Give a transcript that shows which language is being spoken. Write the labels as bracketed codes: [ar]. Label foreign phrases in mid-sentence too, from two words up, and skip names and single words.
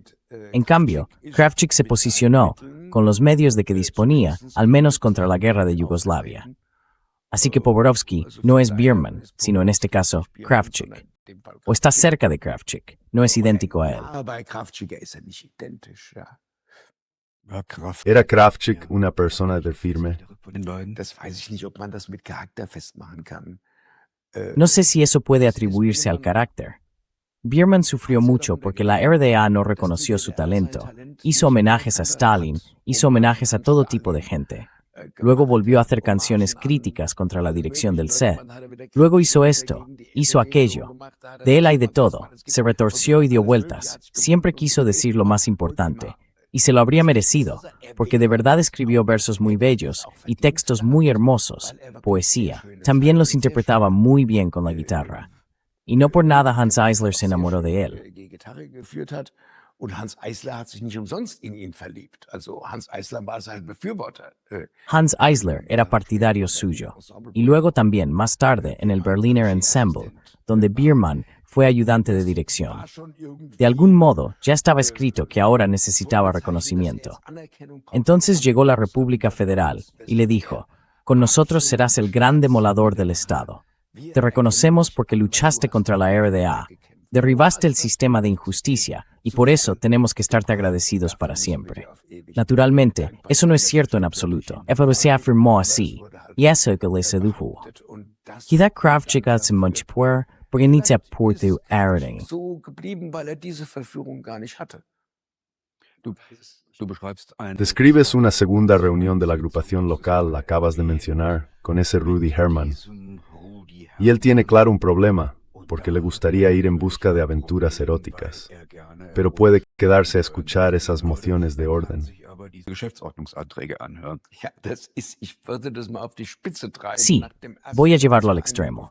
[es] En cambio, Kravchuk se posicionó, con los medios de que disponía, al menos contra la guerra de Yugoslavia. Así que Poborovsky no es Bierman, sino en este caso, Kravchuk. O está cerca de Kravchuk, no es idéntico a él. ¿Era Kravchuk una persona de firme? [de] Das weiß ich nicht, ob man das mit Charakter festmachen kann. [es] No sé si eso puede atribuirse al carácter. Bierman sufrió mucho porque la RDA no reconoció su talento. Hizo homenajes a Stalin, hizo homenajes a todo tipo de gente. Luego volvió a hacer canciones críticas contra la dirección del SED. Luego hizo esto, hizo aquello. De él hay de todo. Se retorció y dio vueltas. Siempre quiso decir lo más importante. Y se lo habría merecido, porque de verdad escribió versos muy bellos y textos muy hermosos, poesía. También los interpretaba muy bien con la guitarra. Y no por nada Hans Eisler se enamoró de él. [de] Und Hans Eisler hat sich nicht umsonst in ihn verliebt. Also Hans Eisler war sein Befürworter. [es] Hans Eisler era partidario suyo. Y luego también, más tarde, en el Berliner Ensemble, donde Bierman fue ayudante de dirección. De algún modo, ya estaba escrito que ahora necesitaba reconocimiento. Entonces llegó la República Federal y le dijo, con nosotros serás el gran demoledor del Estado. Te reconocemos porque luchaste contra la RDA. Derribaste el sistema de injusticia y por eso tenemos que estarte agradecidos para siempre. Naturalmente, eso no es cierto en absoluto. Pero se afirmó así, y eso que le sedujo. Quizá Kravchuk als manchpuer porque ni se pudo erding. [de] So geblieben, weil diese Verführung gar nicht hatte. Du beschreibst [es] Describes una segunda reunión de la agrupación local, la acabas de mencionar, con ese Rudy Herman. Y él tiene claro un problema, porque le gustaría ir en busca de aventuras eróticas, pero puede quedarse a escuchar esas mociones de orden. Sí, voy a llevarlo al extremo.